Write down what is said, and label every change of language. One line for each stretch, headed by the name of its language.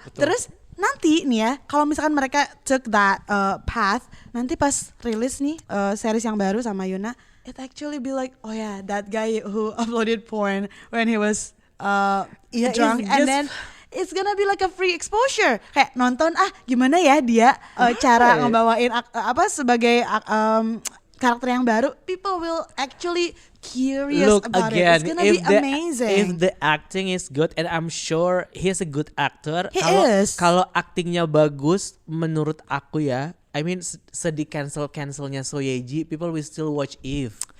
Indonesian: Terus nanti nih ya, kalau misalkan mereka
English: took that path,
Indonesian: nanti pas rilis nih series yang baru sama Yuna,
English: it actually be like, oh yeah, that guy who uploaded porn when he was drunk, and then it's gonna be like a free exposure.
Indonesian: Kayak nonton gimana ya dia cara ngebawain sebagai karakter yang baru.
English: People will actually curious about it. It's gonna be amazing. If the acting is good, and I'm sure he's a good actor.
Indonesian: Kalau actingnya bagus, menurut aku ya, I mean sedih cancelnya So Ye-ji,
English: people will still watch Eve.